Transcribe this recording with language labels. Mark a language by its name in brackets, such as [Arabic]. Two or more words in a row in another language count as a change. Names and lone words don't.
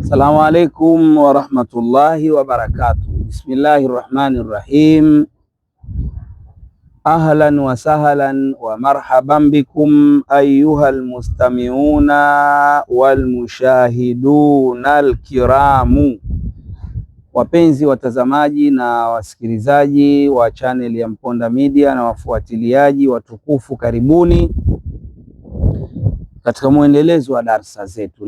[Arabic] السلام عليكم ورحمة الله وبركاته. Bismillahirrahmanirrahim. أهلا وسهلا ومرحبا بكم أيها المستمعون والمشاهدون الكرام, [Swahili] wapenzi watazamaji na wasikilizaji wa channel ya Mponda Media na wafuatiliaji watukufu, karibuni katika mwendelezo wa darsa zetu.